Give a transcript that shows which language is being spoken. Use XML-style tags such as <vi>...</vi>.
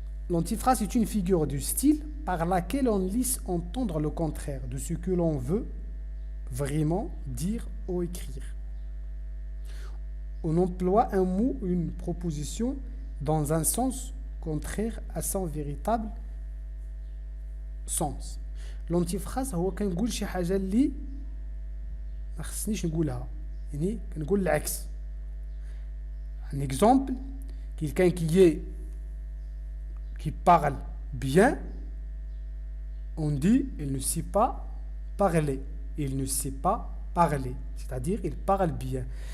<fr>L'antiphrase est une figure du style par laquelle on laisse entendre le contraire de ce que l'on veut vraiment dire ou écrire. On emploie un mot ou une proposition dans un sens contraire à son véritable sens.</fr> <ar>L'antiphrase هو كنقول شي حاجة اللي ما خصنيش نقولها يعني كنقول العكس.</ar> <fr>Un exemple, quelqu'un qui parle bien, on dit il ne sait pas parler. Il ne sait pas parler, c'est-à-dire il parle bien.</fr>